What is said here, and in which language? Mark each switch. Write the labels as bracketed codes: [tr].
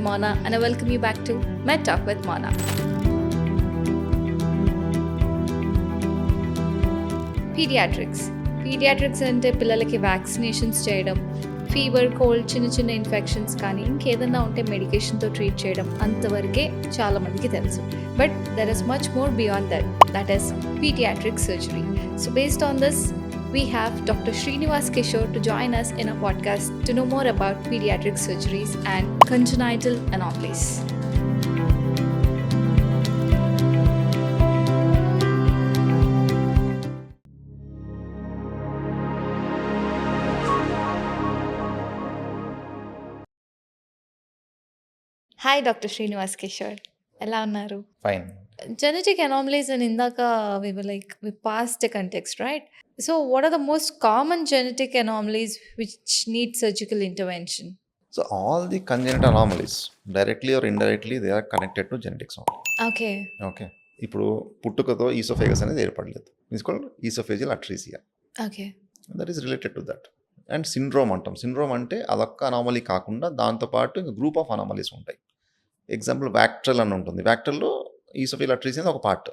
[en] Mona, and I welcome you back to Med Talk with Mona. [te] Paediatrics అంటే పిల్లలకి vaccinations చేయడం, fever, cold, చిన్న చిన్న ఇన్ఫెక్షన్స్ కానీ ఇంకేదన్నా ఉంటే మెడికేషన్తో ట్రీట్ చేయడం అంతవరకే చాలామందికి తెలుసు. [en] But there is much more beyond that is pediatric surgery. So based on this, we have Dr. Srinivas Kishore to join us in our podcast to know more about pediatric surgeries and congenital anomalies. Hi, Dr. Srinivas Kishore. [te] ఎలా ఉన్నారు? [en] Fine. Genetic anomalies, and ఇందాక we passed the context, right? So what are the most common genetic anomalies which need surgical intervention? So all the congenital anomalies, directly or indirectly, they are connected to genetics only. Okay. Okay. [te] ఇప్పుడు పుట్టుకతో oesophagus అనేది ఏర్పడలేదు. [en] It's called oesophageal atresia. Okay. That is related to that. And syndrome అంటాం. [te] Syndrome అంటే అదొక్క anomaly కాకుండా దాంతోపాటు ఇంకా group of anomalies ఉంటాయి. ఎగ్జాంపుల్ వ్యాక్ట్రల్ అని ఉంటుంది. వ్యాక్ట్రల్లో ఈసోఫేజియల్ అట్రీసియా అనేది ఒక పార్ట్.